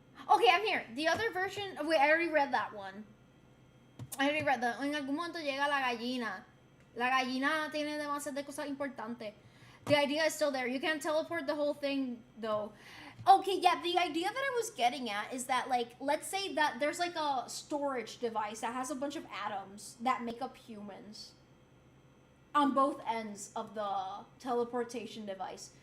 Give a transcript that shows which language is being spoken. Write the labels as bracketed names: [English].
[English] Okay, I'm here. The other version... Wait, I already read that one. [Spanish] En algún momento llega la gallina. La gallina tiene demasiadas cosas importantes. [English] The idea is still there. You can't teleport the whole thing, though. Okay, yeah, the idea that I was getting at is that, like, let's say that there's, like, a storage device that has a bunch of atoms that make up humans on both ends of the teleportation device.